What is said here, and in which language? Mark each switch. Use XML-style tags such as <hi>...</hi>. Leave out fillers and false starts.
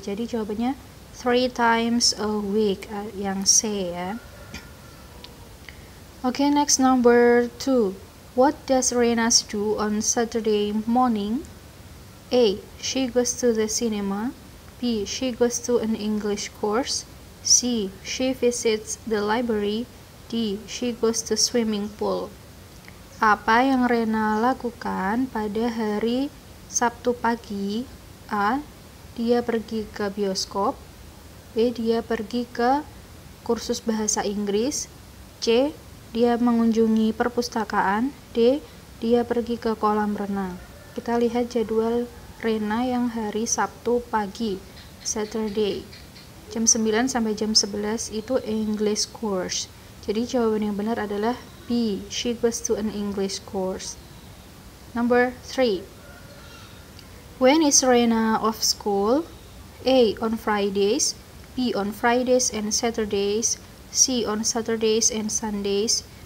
<id>Jadi jawabannya</id> <en>3 times a week,</en> <id>yang C ya.</id> <en>Okay, next number 2. What does Rena do on Saturday morning? A. She goes to the cinema. B. She goes to an English course. C. She visits the library. D. She goes to swimming pool.</en> <id>Apa yang Rena lakukan pada hari Sabtu pagi? A. Dia pergi ke bioskop. B. Dia pergi ke kursus bahasa Inggris. C. Dia mengunjungi perpustakaan. D. Dia pergi ke kolam renang. Kita lihat jadwal Rena yang hari Sabtu pagi, Saturday. Jam 9 sampai jam 11 itu English course. Jadi jawaban yang benar adalah B.</id> <en>She goes to an English course. Number 3. When is Rena off school? A. On Fridays. B. On Fridays and Saturdays. C. On Saturdays and Sundays.</en>